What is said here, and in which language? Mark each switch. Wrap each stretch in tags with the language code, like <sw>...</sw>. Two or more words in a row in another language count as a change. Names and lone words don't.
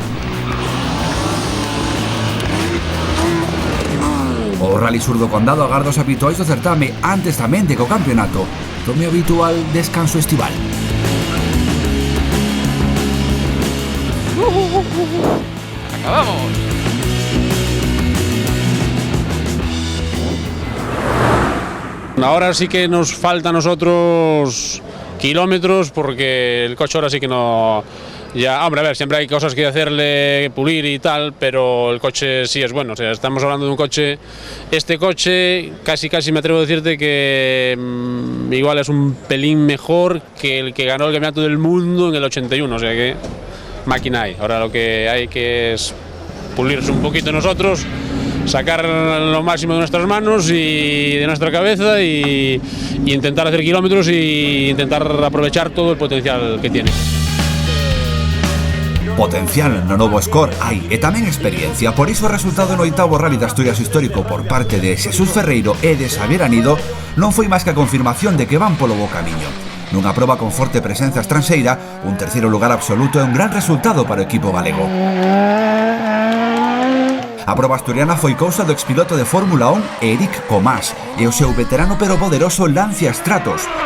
<gl>O Rally Sur do Condado agarda os habituais do certame antes tamén de que o campeonato tome o habitual descanso estival.</gl> <es>¡Acabamos! Ahora sí que nos falta a nosotros kilómetros porque el coche ahora sí que no... Ya, hombre, a ver, siempre hay cosas que hacerle, pulir y tal, pero el coche sí es bueno. O sea, estamos hablando de un coche... Este coche, casi me atrevo a decirte que igual es un pelín mejor que el que ganó el campeonato del mundo en el 81. O sea que máquina hay. Ahora lo que hay que es pulirse un poquito nosotros, sacar lo máximo de nuestras manos y de nuestra cabeza y intentar hacer kilómetros y intentar aprovechar todo el potencial que tiene.</es> <gl>Potencial no novo score hai e tamén experiencia, por iso o resultado no 8º Rally de Asturias histórico por parte de Xesús Ferreiro e de Xavier Anido non foi máis que a confirmación de que van polo bo camiño. Nunha proba con forte presenza estranxeira, un terceiro lugar absoluto é un gran resultado para o equipo galego. A proba asturiana foi cousa do expiloto de Fórmula 1 Eric Comás e o seu veterano pero poderoso Lancia Stratos.</gl>